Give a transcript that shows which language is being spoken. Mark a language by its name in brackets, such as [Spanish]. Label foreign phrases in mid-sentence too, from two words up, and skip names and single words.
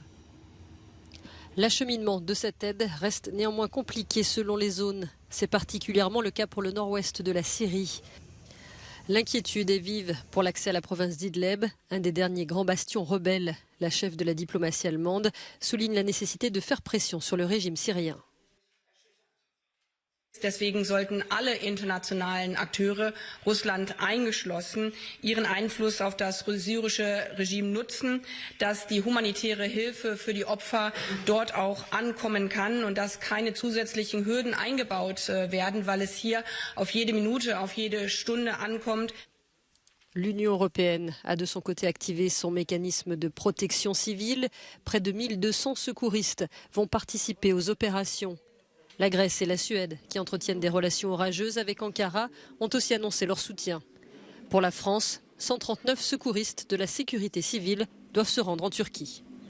[French] L'acheminement de cette aide reste néanmoins compliqué selon les zones. C'est particulièrement le cas pour le nord-ouest de la Syrie. L'inquiétude est vive pour l'accès à la province d'Idleb, un des derniers grands bastions rebelles. La chef de la diplomatie allemande souligne la nécessité de faire pression sur le régime syrien. [German] Deswegen sollten alle internationalen Akteure, Russland eingeschlossen, ihren Einfluss auf das syrische Regime nutzen, dass die humanitäre Hilfe für die Opfer dort auch ankommen kann und dass keine zusätzlichen Hürden eingebaut werden, weil es hier auf jede Minute, auf jede Stunde ankommt. [French] L'Union européenne a de son côté activé son mécanisme de protection civile. Près de 1200 secouristes vont participer aux opérations. La Grèce et la Suède, qui entretiennent des relations orageuses avec Ankara, ont aussi annoncé leur soutien. Pour la France, 139 secouristes de la sécurité civile doivent se rendre en Turquie.